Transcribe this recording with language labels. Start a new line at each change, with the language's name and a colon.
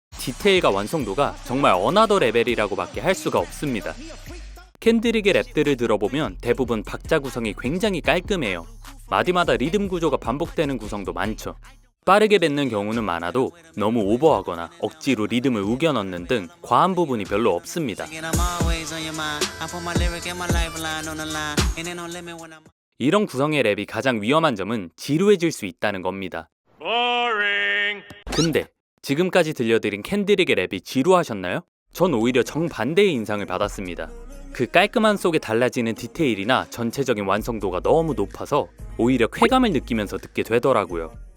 Korean: 디테일과 완성도가 정말 어나더 레벨이라고밖에 할 수가 없습니다. 캔드릭의 랩들을 들어보면 대부분 박자 구성이 굉장히 깔끔해요. 마디마다 리듬 구조가 반복되는 구성도 많죠. 빠르게 뱉는 경우는 많아도 너무 오버하거나 억지로 리듬을 우겨 넣는 등 과한 부분이 별로 없습니다.
English: I'm always on your mind. I put my lyric and my lifeline on the line. And ain't no limit when I'm.
Korean: 이런 구성의 랩이 가장 위험한 점은 지루해질 수 있다는 겁니다. 근데 지금까지 들려드린 캔드릭의 랩이 지루하셨나요? 전 오히려 정반대의 인상을 받았습니다. 그 깔끔한 속에 달라지는 디테일이나 전체적인 완성도가 너무 높아서 오히려 쾌감을 느끼면서 듣게 되더라고요.